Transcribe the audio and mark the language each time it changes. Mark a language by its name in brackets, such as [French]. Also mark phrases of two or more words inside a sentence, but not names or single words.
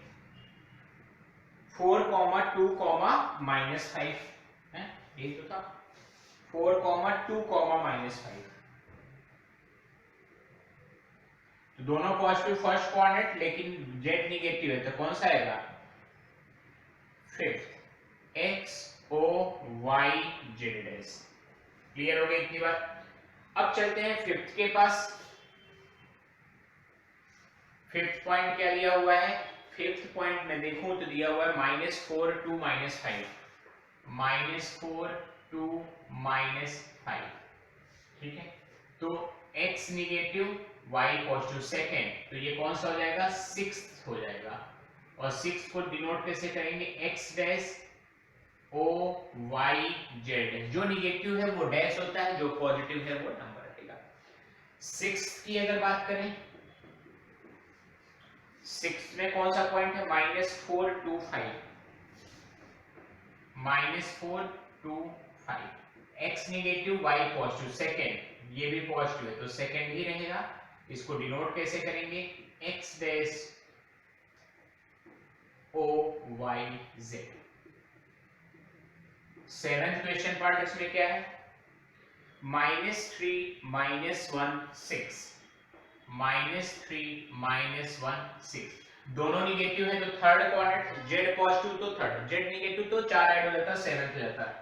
[Hindi] 4, -2, -5 है, यही तो था। 4, -2, -5। तो दोनों [English] positive first coordinate, [Hindi] लेकिन z नेगेटिव है तो कौन सा आएगा? फिफ्थ, x o y z डैश। क्लियर हो गई इतनी बात? अब चलते हैं फिफ्थ के पास। [English] fifth point [Hindi] क्या लिया हुआ है? [English] fifth point [Hindi] में देखूं तो दिया हुआ है -4 to -5, -4 to -5। ठीक है, तो [English] x negative y positive second, [Hindi] तो ये कौन सा हो जाएगा? 6th हो जाएगा। और 6th को डिनोट कैसे करेंगे? x डैश o y z। जो नेगेटिव है वो डैश होता है, जो पॉजिटिव है वो नंबर रहेगा। 6th की अगर बात करें, 6th में कौन सा पॉइंट है? -4 to 5, -4 to 5। [English] x negative y positive second, [Hindi] ये भी पॉजिटिव है तो सेकेंड ही रहेगा। इसको डिनोट कैसे करेंगे? x डैश o y z। [English] seventh question part [Hindi] इसमें क्या है? -3 -1 6, -3 -1 6। दोनों नेगेटिव है तो [English] third coordinate, [Hindi] z पॉजिटिव तो थर्ड, z नेगेटिव तो 4 ऐड हो जाता है, 7th हो जाता है।